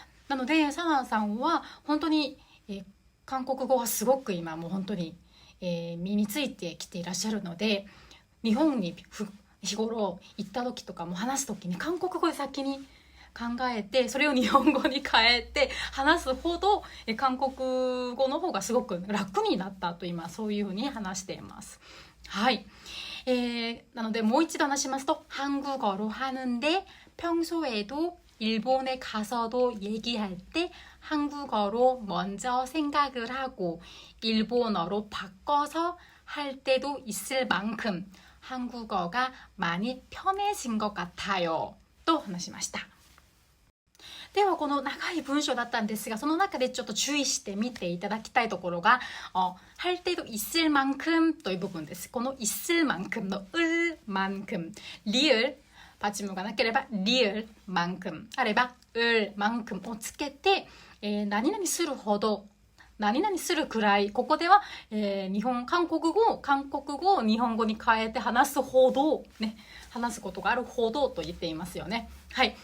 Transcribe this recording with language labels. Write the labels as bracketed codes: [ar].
[ja] なので、サナさんは本当に、韓国語はすごく今もう本当に、身についてきていらっしゃるので、日本に日頃行った時とかも話す時に韓国語で先に考えてそれを日本語に変えて話すほど韓国語の方がすごく楽になったと今そういうふうに話しています。はい。なのでもう一度話しますと [ko] 한국어로 하는데 평소에도 일본에 가서도 얘기할 때 한국어로 먼저 생각을 하고 일본어로 바꿔서 할 때도 있을 만큼 한국어가 많이 편해진 것 같아요. [ja] と話しました。ではこの長い文章だったんですがその中でちょっと注意して見ていただきたいところが [ko] 할 때도 있을 만큼 [ja] という部分です。この있을 만큼の을 만큼 리을 받침어가なければ리을 만큼あれば을 만큼をつけて、何々するほど何々するくらいここでは、韓国語を日本語に変えて話すほどね話すことがあるほどと言っていますよね。はい。